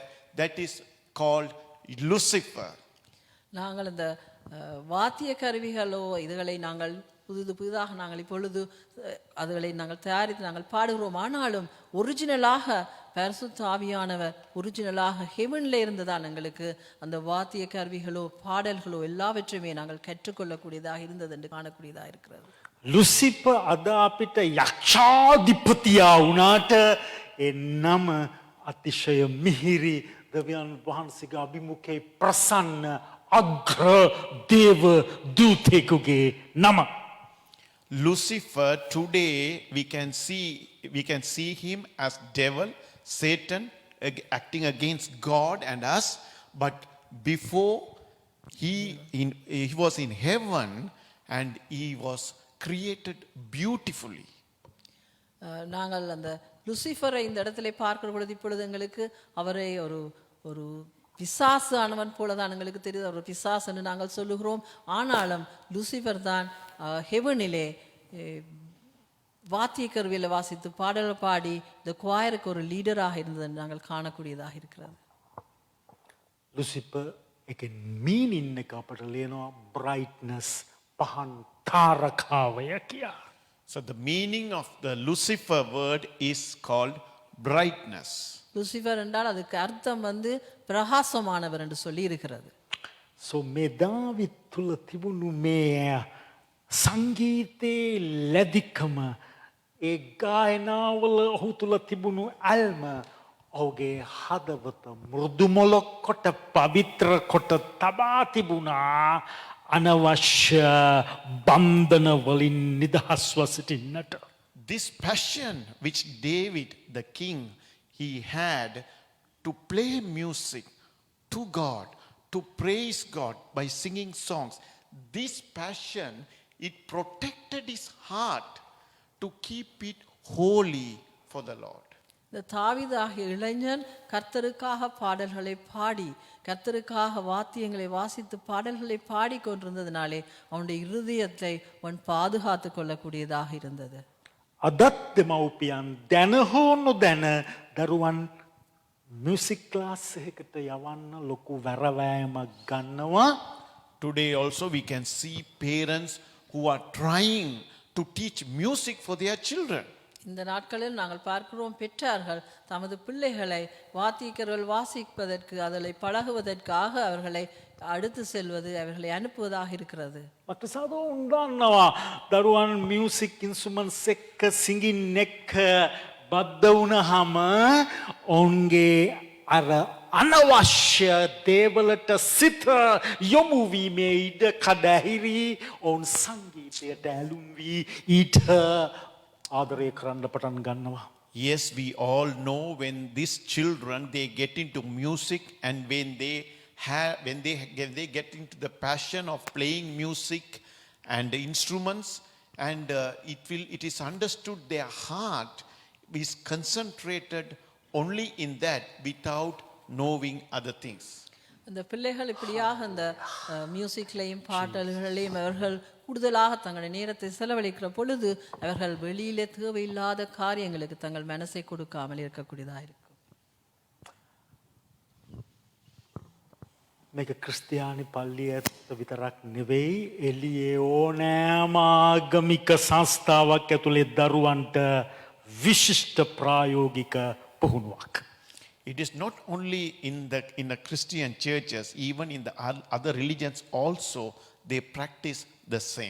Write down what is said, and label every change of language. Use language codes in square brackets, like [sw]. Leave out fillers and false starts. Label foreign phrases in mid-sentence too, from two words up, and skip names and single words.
[en] That is called Lucifer. [ta] நாங்கள் இந்த வாத்திய கருவிகளோ இதுகளை நாங்கள் புதிதாக நாங்கள் இப்பொழுது அதுகளை நாங்கள் தயாரித்து நாங்கள் பாடுகிறோம். ஆனாலும் ஒரிஜினலாக பரிசுத்த ஆவியானவர் ஒரிஜினலாக ஹெவன்ல இருந்துதான் எங்களுக்கு அந்த வாத்திய கருவிகளோ பாடல்களோ எல்லாவற்றையுமே நாங்கள் கற்றுக்கொள்ளக்கூடியதாக இருந்தது என்று காணக்கூடியதாக இருக்கிறது. [si] ලුසිෆර් අද අපිට යක්ෂාධිපතියා වුණාට ඒ නම අතිශය මිහිරි දෙවියන් වහන්සේගේ අභිමුඛයේ ප්‍රසන්න අග්‍ර දේව දූතෙකුගේ නම. [en] Lucifer, today we can see him as devil, Satan, acting against God and us. But before he was in heaven and he was created beautifully. [ta] நாங்கள் அந்த லூசிஃபரை இந்த இடத்துல பார்க்கிற பொழுது இப்பொழுது எங்களுக்கு அவரை ஒரு பிசாசு ஆனவன் போலதான் எங்களுக்கு தெரியுது. அவர் பிசாசு என்று நாங்கள் சொல்லுகிறோம். ஆனாலும் லூசிஃபர் தான் ஹெவனிலே வாத்திய கருவியில் வாசித்து பாடல் பாடி இந்த குவாயருக்கு ஒரு லீடராக இருந்தது நாங்கள் காணக்கூடியதாக இருக்கிறது. [si] ලුසිෆර් එකෙන් මීනින් එක අපට ලියනවා brightness පහන් තාරකාවය කියා. [en] So the meaning of the Lucifer word is called brightness. [ta] லூசிஃபர் என்றால் அதுக்கு அர்த்தம் பிரகாசமானவர் என்று சொல்லி இருக்கிறது. [si] So මේ දාවිද් තුල තිබුණු මේ සංගීතයේ ලැදිකම ඒ ගායනාවල ඔහු තුල තිබුණු අල්ම ඔහුගේ හදවත මෘදුමොලොක් කොට පවිත්‍ර කොට තබා තිබුණා අනවශ්‍ය බන්ධන වලින් නිදහස්ව සිටින්නට. [en] This passion which David the king he had to play music to God, to praise God by singing songs, this passion, it protected his heart to keep it holy for the Lord. [ta] இந்த தாவீதாகிய இளைஞன் கர்த்தருக்காக பாடல்களை பாடி கர்த்தருக்காக வாத்தியங்களை வாசித்து பாடல்களை பாடி கொண்டிருந்ததினாலே அவனுடைய இருதயத்தை அவன் பாதுகாத்து கொள்ளக்கூடியதாக இருந்தது. [si] අදත් දෙමව්පියන් දැන හෝ නොදැන දරුවන් [en] music class [si] එකකට යවන්න ලොකු වැරවෑයමක් ගන්නවා. [en] Today also we can see parents who are trying to teach music for their children. [ta] இந்த நாட்களில் நாங்கள் பார்க்கிறோம் பெற்றார்கள் தமது பிள்ளைகளை வாத்தியக்கருவிகள் வாசிப்பதற்கு அதனை பழகுவதற்காக அவர்களை அடுத்து செல்வது அவர்களை அனுப்புவதாக இருக்கிறது. [si] මට සාදෝන් දන්නවා දරුවන් [en] music instruments [si] එක්ක සිංගින් එක්ක බද්ධ වුණාම ඔවුන්ගේ අර අනවශ්‍ය දේවලට සිත යොමු වීමේ ඉඩ කඩහිරි ඔවුන් සංගීතයට ඇලුම් වී ඊට ආදරය කරන්න පටන් ගන්නවා. [en] Yes, we all know when these children they get into music and when they get into the passion of playing music and instruments, and it is understood their heart is concentrated only in that without knowing other things. [ta] இந்த பிள்ளைகள் இப்படியாக இந்த மியூசிக்லையும் பாடல்களையும் அவர்கள் கூடுதலாக தங்களுடைய நேரத்தை செலவழிக்கிற பொழுது அவர்கள் வெளியிலே தேவையில்லாத காரியங்களுக்கு தங்கள் மனசை கொடுக்காமல் இருக்கக்கூடியதாக இருக்கும். [si] මේක ක්‍රිස්තියානි පල්ලිය ඇතුළත විතරක් නෙවෙයි එළියේ ඕනෑම ආගමික සංස්ථාවක් ඇතුලේ දරුවන්ට විශිෂ්ට ප්‍රායෝගික පුහුණුවක්. [en] It is not only in the Christian churches, even in the other religions also, they practice the same.